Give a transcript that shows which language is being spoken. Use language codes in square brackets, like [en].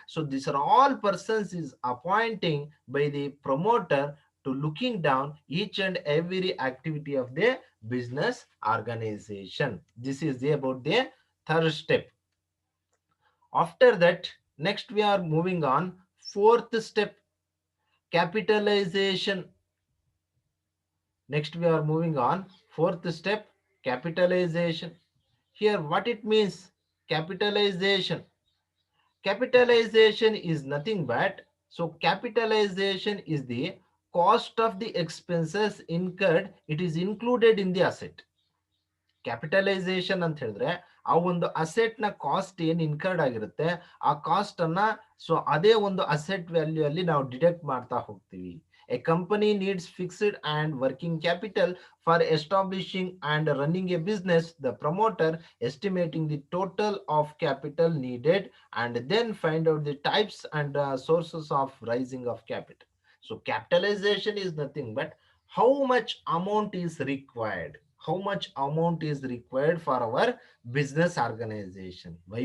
[en] So this are all persons is appointing by the promoter to looking down each and every activity of the business organisation. This is the about the third step. After that next we are moving on fourth step, capitalization. Next we are moving on fourth step, capitalization. Here what it means, capitalization. Capitalization is nothing but, so capitalization is the cost of the expenses incurred, it is included in the asset. [kn] Capitalisation ಅಂತ ಹೇಳಿದ್ರೆ ಆ ಒಂದು asset ನ cost ಏನ್ incurred ಆಗಿರುತ್ತೆ ಆ cost ಅನ್ನ so ಅದೇ ಒಂದು ಅಸೆಟ್ ವ್ಯಾಲ್ಯೂ ಅಲ್ಲಿ ನಾವು ಡಿಡಕ್ಟ್ ಮಾಡ್ತಾ ಹೋಗ್ತೀವಿ. [en] A company needs fixed and working capital for establishing and running a business. The promoter estimating the total of capital needed and then find out the types and sources of rising of capital. So capitalization is nothing but how much amount is required, how much amount is required for our business organization. Why?